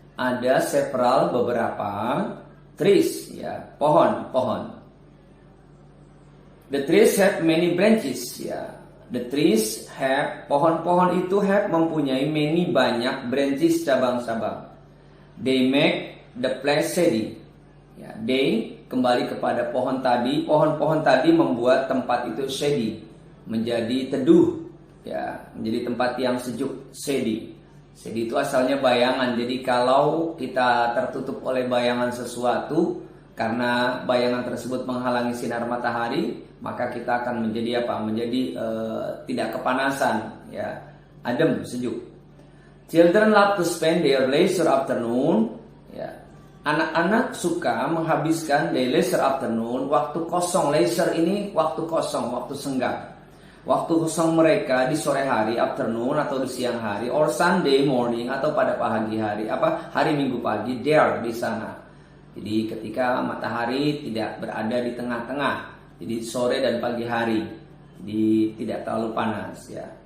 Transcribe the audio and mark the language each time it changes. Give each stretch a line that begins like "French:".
Indonesian: Ada beberapa trees ya, pohon.
English: The trees have many branches ya. The trees have,
Indonesian: pohon-pohon itu
English: have,
Indonesian: mempunyai
English: many,
Indonesian: banyak,
English: branches,
Indonesian: cabang-cabang.
English: They make the place shady.
Indonesian: Ya, they kembali kepada pohon tadi. Pohon-pohon tadi membuat tempat itu shady, menjadi teduh. Ya, menjadi tempat yang sejuk, shady. Shady itu asalnya bayangan. Jadi kalau kita tertutup oleh bayangan sesuatu, karena bayangan tersebut menghalangi sinar matahari, maka kita akan menjadi apa? Menjadi tidak kepanasan, ya, adem, sejuk.
English: Children love to spend their leisure afternoon.
Indonesian: Ya, anak-anak suka menghabiskan
English: their leisure afternoon,
Indonesian: waktu kosong. Leisure ini waktu kosong, waktu senggang. Waktu kosong mereka di sore hari, afternoon, atau di siang hari,
English: or Sunday morning,
Indonesian: atau pada pagi hari, hari Minggu pagi, there, di sana. Jadi ketika matahari tidak berada di tengah-tengah, jadi sore dan pagi hari, jadi tidak terlalu panas ya.